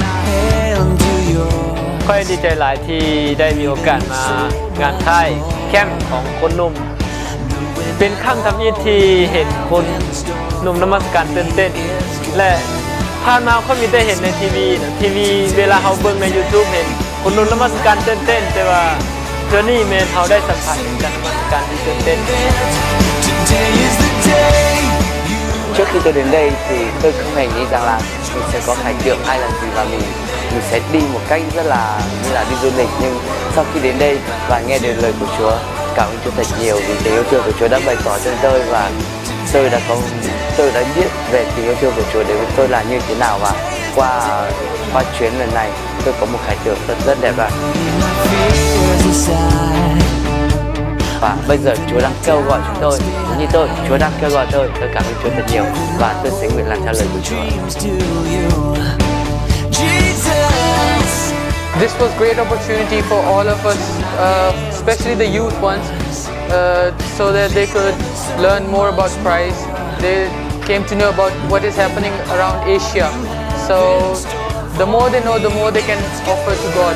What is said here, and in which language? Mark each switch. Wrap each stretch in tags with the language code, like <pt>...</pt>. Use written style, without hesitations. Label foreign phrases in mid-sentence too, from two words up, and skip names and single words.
<tts>ค่อยดีใจหลายที่ได้มีโอกาสมางานค่ายแคมป์ของคนหนุ่มเป็นครั้งทำอิฐที่เห็นคนหนุ่มนมัสการตื่นเต้นและผ่านมาเขามีแต่เห็นในทีวีเวลาเขาเบิ่งใน YouTube เห็นคนหนุ่มนมัสการตื่นเต้นแต่ว่าเทื่อนี้แม่นเขาได้สัมผัสถึงการนมัสการที่ตื่นเต้น</tts> <vi>Trước khi tôi đến đây thì tôi không hề nghĩ rằng là mình sẽ có khải tượng hay là gì và mình sẽ đi một cách rất là như là đi du lịch, nhưng sau khi đến đây và nghe được lời của Chúa, cảm ơn Chúa thật nhiều vì tình yêu thương của Chúa đã bày tỏ cho tôi và tôi đã biết về tình yêu thương của Chúa đến với tôi là như thế nào, và qua chuyến lần này tôi có một khải tượng rất đẹp ạ. Và bây giờ Chúa đang kêu gọi chúng tôi, giống như Chúa đang kêu gọi tôi cảm ơn Chúa thật nhiều và tôi sẽ nguyện làm theo lời của Chúa.</vi> <en>This was great opportunity for all of us, especially the youth ones, so that they could learn more about Christ. came to know about what is happening around Asia. So the more they know, the more they can offer to God.</en>